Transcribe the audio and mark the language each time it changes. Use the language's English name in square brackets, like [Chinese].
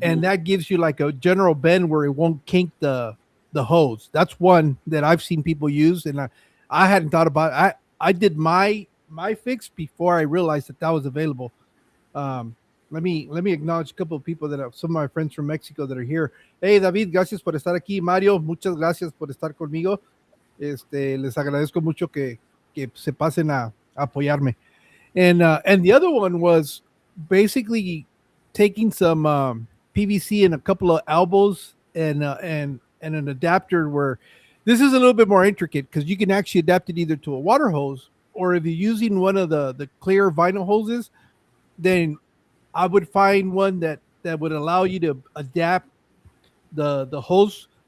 [English] and that gives you like a general bend where it won't kink the hose. That's one that I've seen people use, and I hadn't thought about it. I did my fix before I realized that that was available. Um, let me acknowledge a couple of people that some of my friends from Mexico that are here. [Spanish] Hey David, gracias por estar aquí. Mario, muchas gracias por estar conmigo. Les agradezco mucho que se pasen a apoyarme. [English] And the other one was basically taking some PVC and a couple of elbows and an adapter where this is a little bit more intricate because you can actually adapt it either to a water hose, or if you're using one of the clear vinyl hoses, then I would find one that would allow you to adapt the hose